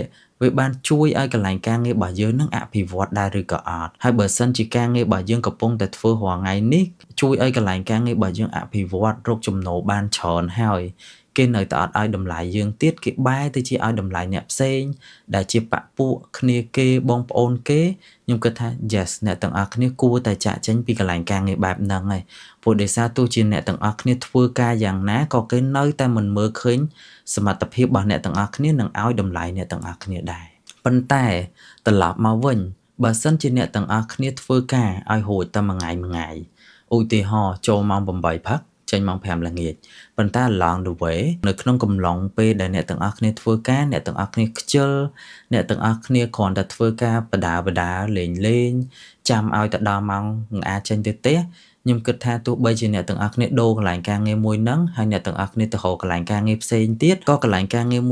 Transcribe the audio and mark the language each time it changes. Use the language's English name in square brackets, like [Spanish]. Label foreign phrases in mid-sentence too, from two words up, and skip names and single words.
[Khmer] វាបានជួយឲ្យកន្លែងការងាររបស់យើងនឹងអភិវឌ្ឍដែរឬក៏អត់ហើយបើសិនជាការងាររបស់យើងកំពុងតែធ្វើរាល់ថ្ងៃនេះជួយឲ្យកន្លែងការងាររបស់យើងអភិវឌ្ឍរកចំណូលបានច្រើនហើយគេនៅតែអត់ឲ្យតម្លៃយើងទៀតគេបែរទៅជាឲ្យតម្លៃអ្នកផ្សេងដែលជាបពួកគ្នាគេបងប្អូនគេខ្ញុំគិតថា yes អ្នកទាំងអស់គ្នាគួរតែចាក់ចេញពីកន្លែងការងារបែបហ្នឹងហើយព្រោះដោយសារទោះជាអ្នកទាំងអស់គ្នាធ្វើការយ៉ាងណាក៏គេនៅតែមិនមើលឃើញសមត្ថភាពរបស់អ្នកទាំងអស់គ្នា នឹងឲ្យតម្លៃអ្នកទាំងអស់គ្នាដែរប៉ុន្តែត្រឡប់មកវិញបើសិនជាអ្នកទាំងអស់គ្នាធ្វើការឲ្យរួចតែមួយថ្ងៃ ឧទាហរណ៍ចូលម៉ោង8ព្រឹកចេញម៉ោង5ល្ងាចប៉ុន្តែ [English] along the way [Khmer] នៅក្នុងកំឡុងពេលដែលអ្នកទាំងអស់គ្នាធ្វើការអ្នកទាំងអស់គ្នាខ្ជិលអ្នកទាំងអស់គ្នាគ្រាន់តែធ្វើការបដាលេងចាំឲ្យទៅដល់ម៉ោងនឹងអាចចេញទៅផ្ទះខ្ញុំគិតថាទោះបីជាអ្នកទាំងអស់គ្នាដូរកន្លែងការងារមួយហ្នឹងហើយអ្នកទាំងអស់គ្នាទៅរកកន្លែងការងារផ្សេងទៀតក៏កន្លែងការងារ